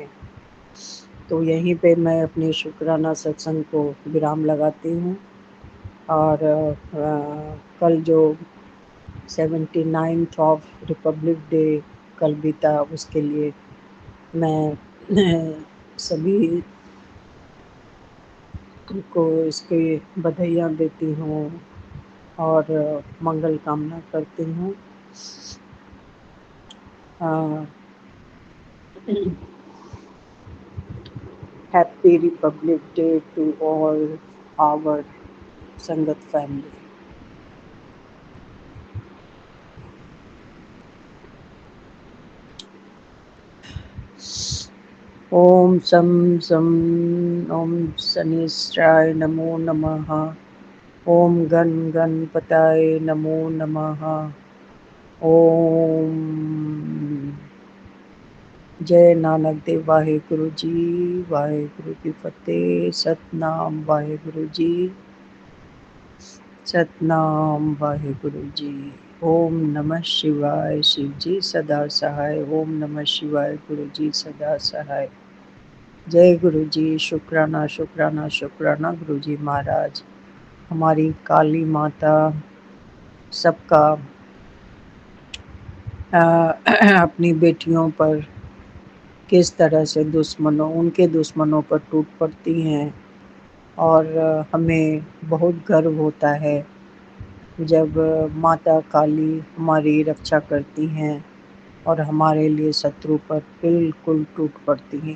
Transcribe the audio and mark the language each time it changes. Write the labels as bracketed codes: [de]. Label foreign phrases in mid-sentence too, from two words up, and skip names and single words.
[hi] तो यहीं पे मैं अपने शुक्राना सत्संग को विराम लगाती हूँ और कल जो 79th [en] of Republic Day [hi] कल बीता उसके लिए मैं सभी को इसकी बधाइयाँ देती हूँ और मंगल कामना करती हूँ। [en] Happy Republic Day to all our sangat family. [sa] ओम सम सम ओम शनिश्चराय नमो नमः। ओम गण गणपताय नमो नमः। [hi] ओम जय नानक देव वाहेगुरु जी, वाहेगुरु की फतेह। सतनाम वाहेगुरु जी, सतनाम वाहेगुरु जी। [sa] ओम नमः शिवाय, [hi] शिव जी सदा सहाय। [sa] ओम नमः शिवाय, [hi] गुरु जी सदा सहाय। जय गुरु जी। शुक्राना शुक्राना शुक्राना गुरु जी महाराज। हमारी काली माता सबका अपनी बेटियों पर किस तरह से उनके दुश्मनों पर टूट पड़ती हैं और हमें बहुत गर्व होता है जब माता काली हमारी रक्षा करती हैं और हमारे लिए शत्रु पर बिल्कुल टूट पड़ती हैं।